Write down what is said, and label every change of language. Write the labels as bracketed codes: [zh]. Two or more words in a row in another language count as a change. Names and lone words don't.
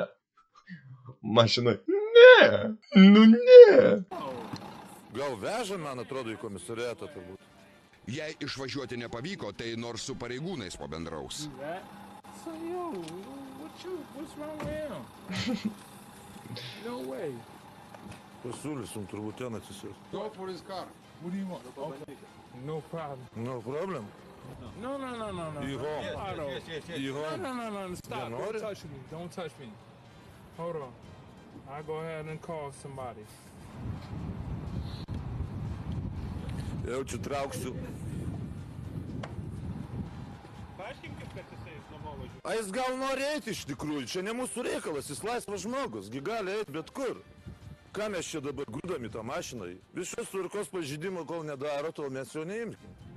[lt] Mašinai. Ne. Nu ne. Gal veža, man atrodo, į komisariatą turbūt. Jei išvažiuoti nepavyko, tai nors su pareigūnais pabendraus. [en] So yo, what's wrong with him? No way. [lt] Pasiūlysim turbūt ten atsisės. [en] Go for this car. What do you want? Okay. No problem. No problem. No. [lt] Į home. Į home. [en] No. Stop. You know Don't it? touch me. Don't touch me. Hold on. I'll go ahead and call somebody. [lt] Jaučiu trauksiu. Paaiškinkit, kad jisai namo važiuoja. A jis gal nori eiti iš tikrųjų, čia ne mūsų reikalas, jis laisvas žmogus, gi gali eiti bet kur. Ką mes čia dabar grūdam į tą mašiną? Visos tvarkos pažeidimo kol nedaro, tol mes jo neimkim.